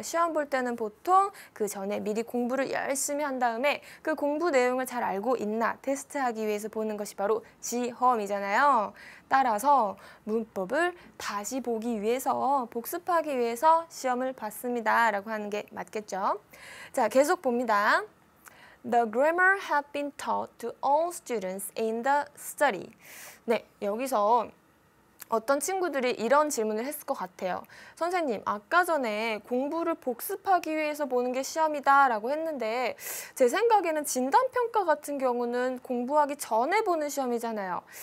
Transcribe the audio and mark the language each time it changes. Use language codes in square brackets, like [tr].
[ko] 시험 볼 때는 보통 그 전에 미리 공부를 열심히 한 다음에 그 공부 내용을 잘 알고 있나 테스트하기 위해서 보는 것이 바로 시험이잖아요. 따라서 문법을 다시 보기 위해서 복습하기 위해서 시험을 봤습니다. 라고 하는 게 맞겠죠? 자, 계속 봅니다. [en] The grammar had been taught to all students in the study. [ko] 네, 여기서 어떤 친구들이 이런 질문을 했을 것 같아요. 선생님, 아까 전에 공부를 복습하기 위해서 보는 게 시험이다 라고 했는데 제 생각에는 진단평가 같은 경우는 공부하기 전에 보는 시험이잖아요.